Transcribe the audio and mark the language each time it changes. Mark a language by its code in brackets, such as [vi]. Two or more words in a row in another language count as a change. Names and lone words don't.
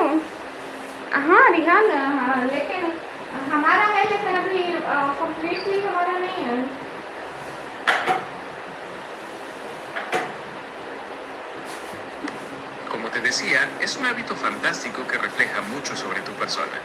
[hi] हाँ रिहान, हाँ, लेकिन हमारा है, लेकिन अभी कंप्लीटली हमारा नहीं है। [es] Como te decía, es un hábito fantástico que refleja mucho sobre tu persona.